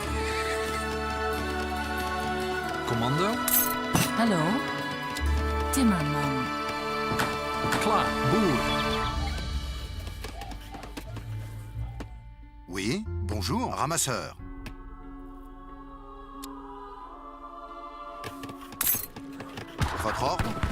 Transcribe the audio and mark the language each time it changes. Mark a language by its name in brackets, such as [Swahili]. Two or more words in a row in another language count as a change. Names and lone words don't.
[Dutch] Commando. Hallo? Timmerman. Klaar, boer. [French] Oui. Bonjour, ramasseur. Votre ordre?